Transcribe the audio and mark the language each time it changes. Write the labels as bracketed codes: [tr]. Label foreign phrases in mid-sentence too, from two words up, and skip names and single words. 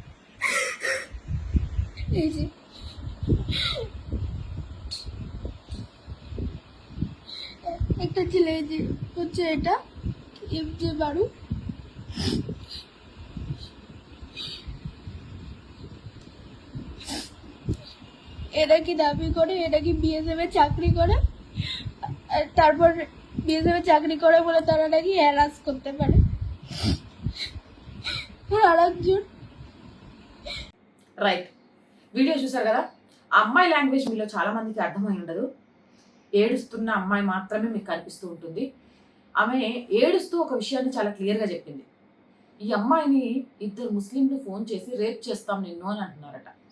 [bn] এই যে একটা ছেলে যে হচ্ছে এটা এম জে বারু, এরা কি দাবি করে এরা কি বিএসএফ এ চাকরি করে, তারপর বিএসএফ এ চাকরি করে বলে তারা নাকি হ্যারাস করতে পারে। আরেকজন [te] రైట్, వీడియో చూసారు కదా. ఆ అమ్మాయి లాంగ్వేజ్ మీలో చాలా మందికి అర్థమై ఉండదు. ఏడుస్తున్న అమ్మాయి మాత్రమే మీకు కనిపిస్తూ ఉంటుంది. ఆమె ఏడుస్తూ ఒక విషయాన్ని చాలా క్లియర్గా చెప్పింది. ఈ అమ్మాయిని ఇద్దరు ముస్లింలు ఫోన్ చేసి రేప్ చేస్తాం నిన్ను అని అంటున్నారట.